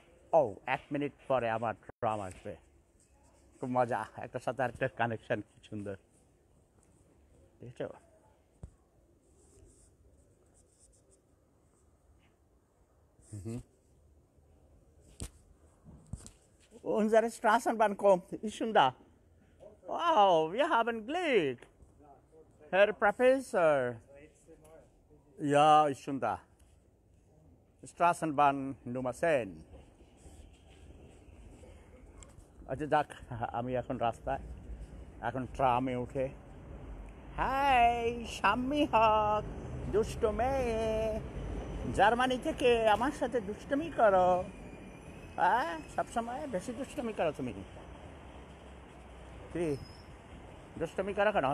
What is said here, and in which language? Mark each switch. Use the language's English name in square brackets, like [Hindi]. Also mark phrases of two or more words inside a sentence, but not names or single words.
[Bangla] ও 1 মিনিট পরে আমার ট্রাম আসবে, খুব মজা, একটার সাথে আরেকটা কানেকশন কি সুন্দর, দেখেছো? [German] Unsere Straßenbahn kommt, ist schon da. Wow, wir haben Glück. Herr Professor. Ja, ist schon da. Straßenbahn Nummer 10. [Bangla] আচ্ছা যাক, আমি এখন রাস্তায়, এখন ট্রামে উঠে, হাই শাম্মী হক, দুষ্ট মেয়ে, জার্মানি থেকে আমার সাথে দুষ্টমি করো, হ্যাঁ সবসময় বেশি দুষ্টমি করো তুমি, কি দুষ্টমি করো কেন?